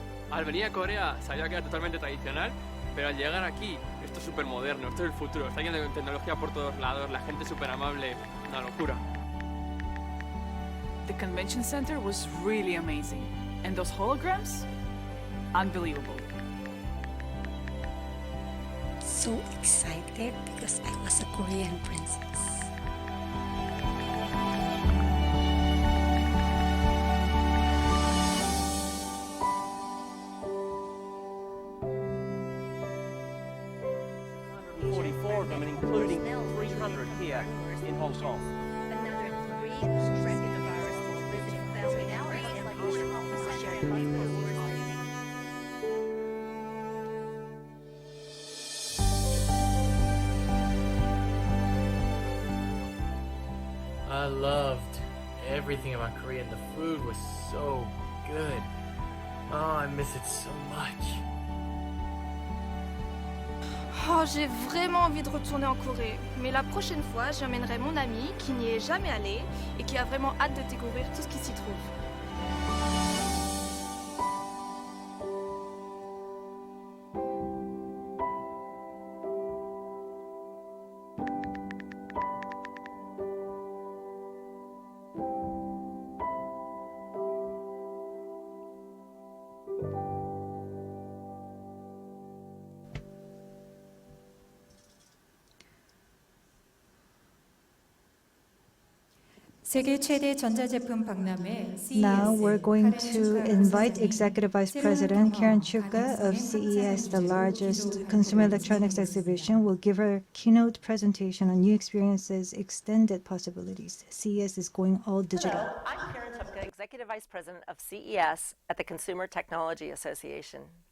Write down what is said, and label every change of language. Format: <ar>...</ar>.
<es>Al venir a Corea sabía que era totalmente tradicional, pero al llegar aquí, esto es súper moderno, esto es el futuro, está lleno de tecnología por todos lados, la gente es súper amable, una locura.</es> <en>The convention center was really amazing, and those holograms, unbelievable. So excited because I was a Korean princess. Of them, and including 300 here in Hong Kong. I loved everything about Korea, and the food was so good. Oh, I miss it so much.</en> <fr>Oh, j'ai vraiment envie de retourner en Corée. Mais la prochaine fois, j'emmènerai mon ami qui n'y est jamais allé et qui a vraiment hâte de découvrir tout ce qui s'y trouve.</fr> <ko>세계 최대 전자제품 박람회</ko> <en>Now we're going to invite</en> <ko>부사장이</ko> <en>Executive Vice President Karen Chupka of CES, the largest consumer electronics exhibition, will give her keynote presentation on new experiences, extended possibilities. CES is going all digital. Hello, I'm Karen Chupka, Executive Vice President of CES at the Consumer Technology Association.</en>